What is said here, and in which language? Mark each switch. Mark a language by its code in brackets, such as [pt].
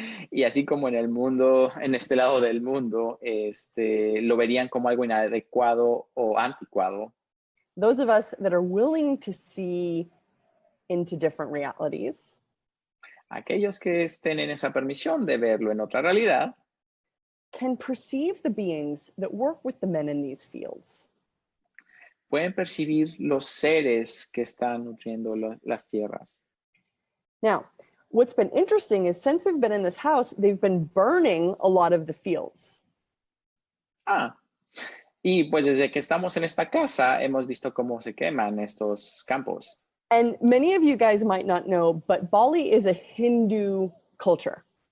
[es] y así como en el mundo, en este lado del mundo, lo verían como algo inadecuado o anticuado. [en] Those of us that are willing to see into different realities, [es] aquellos que estén en esa permisión de verlo en otra realidad, [en] can perceive the beings that work with the men in these fields. [es] Pueden percibir los seres que están nutriendo las tierras. [en] Now, what's been interesting is since we've been in this house, they've been burning a lot of the fields. [es] Y pues desde que estamos en esta casa, hemos visto cómo se queman estos campos. [en] And many of you guys might not know, but Bali is a Hindu culture.